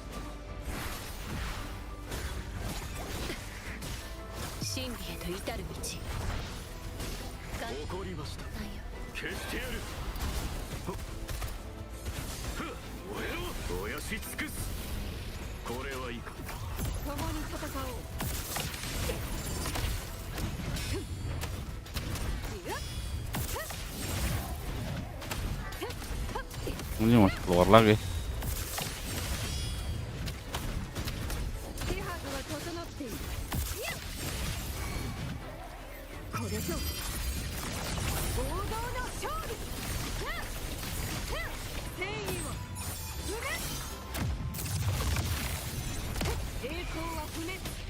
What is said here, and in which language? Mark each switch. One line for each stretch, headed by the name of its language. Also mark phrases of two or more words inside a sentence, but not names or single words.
Japanese: 真理へと至る道。怒りました。消してやる。燃えろ。燃やし尽くす。これはいいか。共に戦おう。
Indonesian: Ini masih keluar lagi.
Japanese: 手はずは整っている。これぞ王道の勝利。戦意を栄光は不滅。